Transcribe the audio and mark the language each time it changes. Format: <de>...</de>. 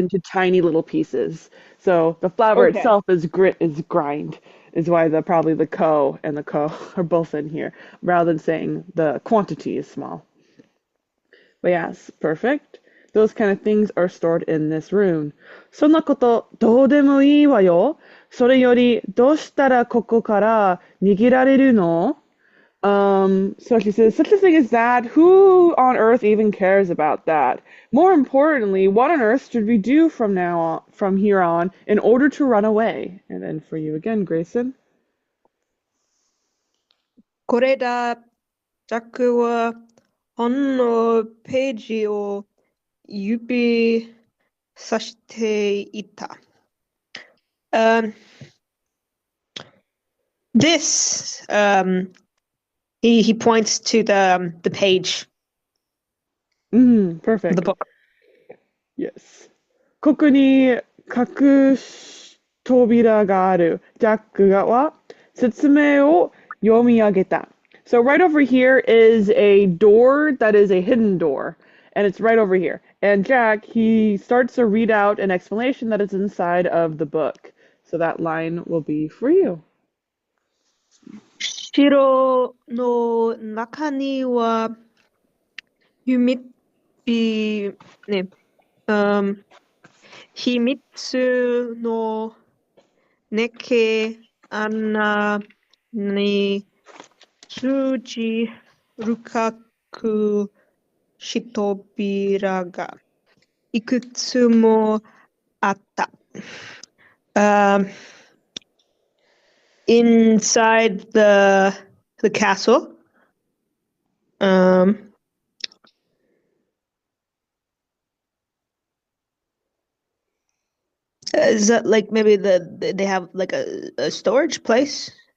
<en>into tiny little pieces. So the flour Okay. itself is grind. Is why the probably the ko and the ko are both in here, rather than saying the quantity is small. But yes, perfect. Those kind of things are stored in this room.</en> <ja>そんなことどうでもいいわよ。それよりどうしたらここから逃げられるの</ja> <en>so she says, such a thing as that, who on earth even cares about that? More importantly, what on earth should we do from here on, in order to run away? And then for you again, Grayson.</en> <ja>これだ。ジャックは本のページを指さしていた。</ja> <en>Um, this he points to the page of the Perfect. book. Yes.</en> <ja>ここに隠し扉がある。ジャックは説明を読み上げた。</ja> <en>So right over here is a door that is a hidden door, and it's right over here. And Jack, he starts to read out an explanation that is inside of the book. So that line will be for you.</en> <ja>城の中には秘密、ね、秘密の猫穴に通じるく扉がいくつもあった。</ja> <en>Inside the castle, is that like maybe they have like a storage place?</en>